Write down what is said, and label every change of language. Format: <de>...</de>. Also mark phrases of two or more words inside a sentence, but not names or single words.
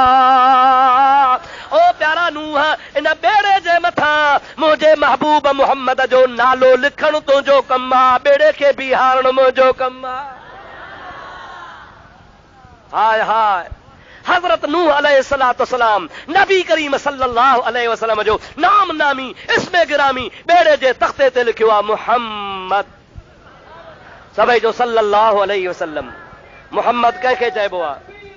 <sd>ओ प्यारा नूह, इन बेड़े जे मथां मुंहिंजे महबूब मुहम्मद जो नालो लिखणु तुंहिंजो कमु आहे, बेड़े खे बीहारणु मुंहिंजो कमु आहे। हाय हाय, हजरत नूह अलैहिस्सलाम नबी करीम</sd> <ar>صلى الله عليه وسلم</ar> <sd>जो नाम नामी इसमें गिरामी बेड़े जे तख्ते ते लिखियो आहे मुहम्मद। सभई जो</sd> <ar>صلى الله عليه وسلم.</ar> <sd>मुहम्मद कंहिंखे चइबो आहे?</sd>